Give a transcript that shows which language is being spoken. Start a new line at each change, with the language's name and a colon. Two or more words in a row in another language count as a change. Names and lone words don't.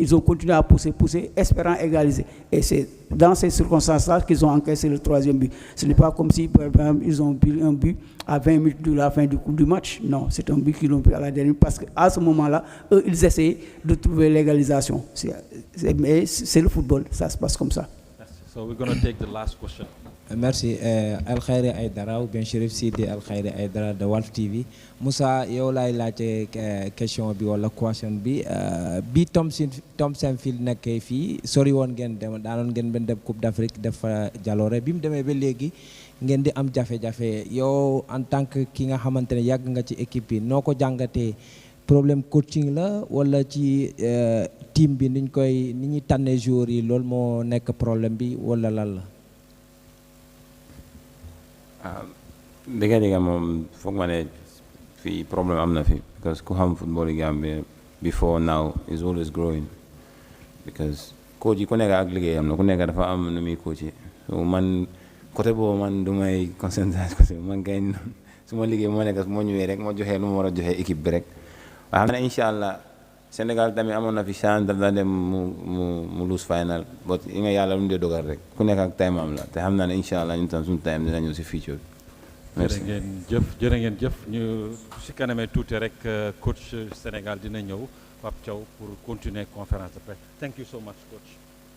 French: Ils ont continué à pousser, espérant égaliser. Et c'est dans ces circonstances-là qu'ils ont encaissé le 3e but. Ce n'est pas comme si, par exemple, ils ont pris un but à 20 minutes de la fin du match. Non, c'est un but qu'ils ont pris à la dernière minute parce qu'à ce moment-là, eux, ils essayaient de trouver l'égalisation. Mais c'est le football, ça se passe comme ça.
English: So we're going to take the last question.
French: Merci. Al-Khairi Aïdara ou bien Chérif Sidi Al-Khairi Aïdara de Walf TV.
Wolof: Moussa, yow laay laajte question bi wala question bi Tom Senfield nekkee fii sori woon ngeen daanoon ngeen benn dem Coupe d'Afrique def jaloore bi mu demee ba léegi ngeen di am jafe-jafe yow
French: en tant que
Wolof: ki nga xamante ne yàgg nga ci équipe bi noo ko jàngatee problème coaching la wala ci team bi ni ñuy tànnee joueurs yi loolu moo nekk problème bi wala lan la. dëgg moom foog ma ne fii problème am na fi because ku xam football Gambia
English: before now is always growing because
Wolof: coach yi ku nekk ak liggéeyam na ku nekk dafa am nu muy coach yi so man côté boobu man du may concentrer côté man kay su ma liggéey moo nekk su ma ñëwee rek ma joxee lu ma war a joxee équipe bi rek waaye xam ne incha allah Sénégal tamit amoon na fi chance daf dem mu lose final but yi nga yàlla lu mu dee dogal rek ku nekk ak time am la te xam naa ne incha allah ñun tam suñu time dina ñëw si future bi. merci jërë ngeen jëf ñu si kanamee tuuti rek coach Sénégal dina ñëw Pape Thiaw
French: pour continuer conférence de presse.
English: Thank you so much coach.